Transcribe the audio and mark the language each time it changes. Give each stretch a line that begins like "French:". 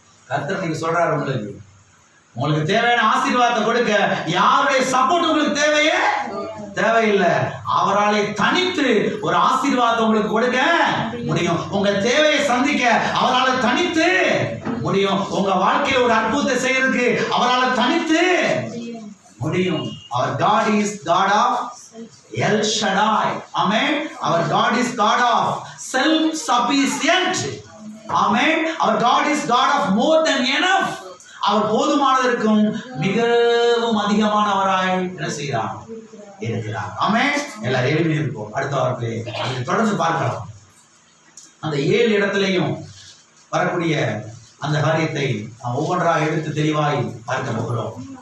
Tamil: கர்த்தர் நீங்க சொல்றாரு, உங்களுக்கு தேவையான ஆசீர்வாதத்தை கொடுக்க யாருடைய சப்போர்ட் உங்களுக்கு தேவையில்லை. அவராலே தனித்து ஒரு ஆசீர்வாதம் உங்களுக்கு கொடுக்க முடியும். உங்க தேவையை சந்திக்க அவரால் தனித்து முடியும். உங்க வாழ்க்கையில் ஒரு அற்புதத்தை செய்யறதுக்கு அவரால் தனித்து முடியும்.
English: Our God is God of El Shaddai. Amen. Our God is God of self-sufficient. Amen. Our God is God of more than enough.
Tamil: அவர் போதுமானதற்கும் மிகவும் அதிகமானவராய் என்ன செய்கிறார்? இருக்கிறார். ஆமென். எல்லாரும் எழுதி இருப்போம். அடுத்த வாரத்திலே அதை தொடர்ந்து பார்க்கலாம். அந்த 7 இடத்திலையும் வரக்கூடிய அந்த காரியத்தை நாம் ஒவ்வொன்றாக எடுத்து தெளிவாய் பார்க்க போகிறோம்.